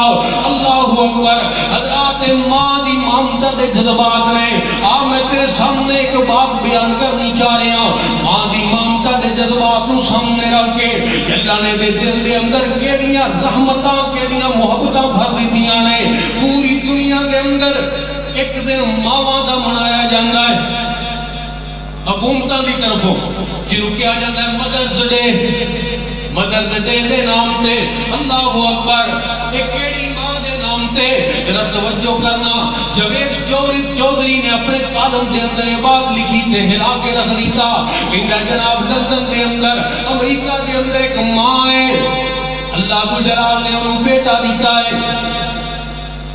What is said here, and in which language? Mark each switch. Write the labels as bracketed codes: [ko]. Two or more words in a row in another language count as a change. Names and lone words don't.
[ar] اللہ اکبر۔ [pa] حضرات ماں دی ممتا دے جذبات نے، میں تیرے سامنے ایک بات بیان کرنی چاہ رہے ہیں، ماں دی ممتا دے جذبات نو سامنے رکھ کے اللہ نے دے دل دے اندر کیڑیاں رحمتاں کیڑیاں محبتاں بھر دیتیاں نے۔ پوری دنیا دے اندر ایک دن ماواں دا منایا جاندا ہے حکومتاں دی طرفوں، جنوں کہا جاتا ہے [en] Mother's Day, Mother's Day [pa] دے نام تے۔ [ar] اللہ اکبر۔ [pa] ایک کیڑی ماں دے نام تے ذرا توجہ کرنا، جاوید چودھری نے اپنے کالم دے اندر یہ بات لکھی تے ہلا کے رکھ دیتا کہ جناب لندن دے اندر امریکہ دے اندر ایک ماں ہے، اللہ کو جلال نے انہوں بیٹا دیتا ہے،